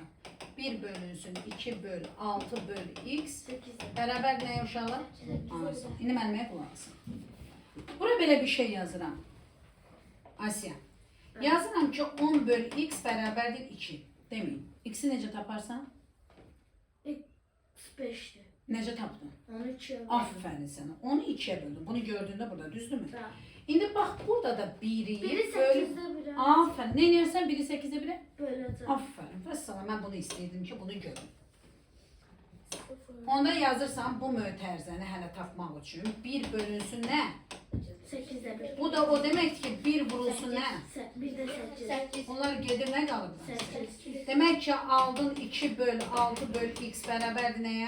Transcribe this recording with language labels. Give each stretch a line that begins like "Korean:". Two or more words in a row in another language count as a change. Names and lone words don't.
Azerbaijani: 1 bölünsün 2 böl 6 böl x bərabər nəyə uşaqlar? Ay sağ ol. İndi mənimə qulaq asın. Bura belə bir şey yazıram. Asiya. Yazıram ki 10 böl x bərabərdir 2. Deməyin. X'i necə taparsan? 5'ti. Necə tapdın? 13'ü.
Turkish: Aferin sana. Onu 2'ye böldüm. Bunu gördüğünde burada düzdür mü? Evet. Şimdi bak burada da 1'i Biri böyle... 8'de biri. Aferin. Ne yersen biri 8'de 1'e? Böyle de. Aferin. Vəssalam. Ben bunu isteydim ki bunu görün.
Azerbaijani: Onda yazırsan bu mötərizəni hələ tapmaq üçün 1 bölünsün nə?
Turkish: 8'de 1.
Azerbaijani: Bu da o
Turkish: demek ki
Azerbaijani: 1 vurulsun nə?
Turkish: Bir de 8.
Azerbaijani: Onlar gedir nə qalır? 8.
Turkish: Demek ki
Azerbaijani: aldın 2 böl 6 böl x bərabərdir nəyə?